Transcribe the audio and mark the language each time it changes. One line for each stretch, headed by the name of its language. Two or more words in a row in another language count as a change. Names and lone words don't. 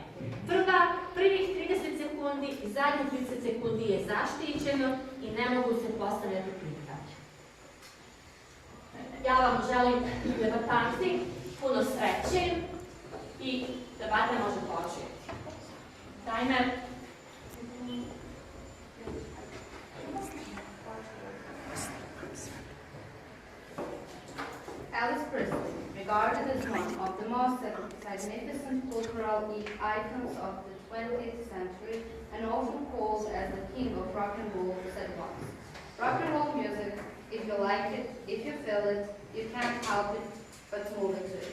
Croatian: Prvih 30 sekundi i zadnjih 30 sekundi je zaštićeno i ne mogu se postavljati pitanja. Ja vam želim debatanti puno sreće i debata može početi. Timer.
English: Alice Presley, regarded as one of the most significant cultural icons of the 20th century and often called as the king of rock and roll, said once, "Rock and roll music, if you like it, if you feel it, you can't help it but move into it."